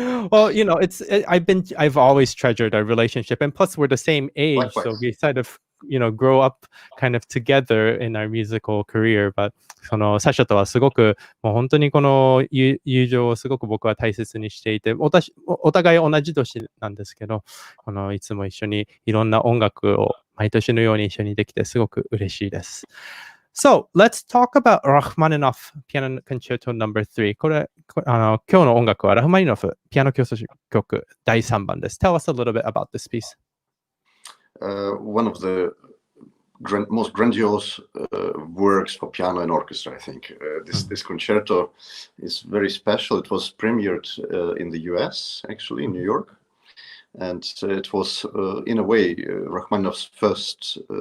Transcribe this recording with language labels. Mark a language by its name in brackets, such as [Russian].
[English] Well, I've always treasured our relationship, and plus we're the same age, Likewise. so we sort of, grow up kind of together in our musical career. [Japanese] But サシャとはすごくもう本当にこの友情をすごく僕は大切にしていて、お互い同じ年なんですけど、いつも一緒にいろんな音楽を毎年のように一緒にできてすごく嬉しいです。 [English] So, let's talk about Rachmaninoff Piano Concerto No. 3. [Japanese] これ、今日の音楽はラフマニノフピアノ協奏曲第3番です。 [English] Tell us a little bit about this piece. One of the most grandiose works for piano and orchestra, I think. This concerto is very special. It was premiered in the US, actually, in New York. And it was, in a way, Rachmaninoff's first...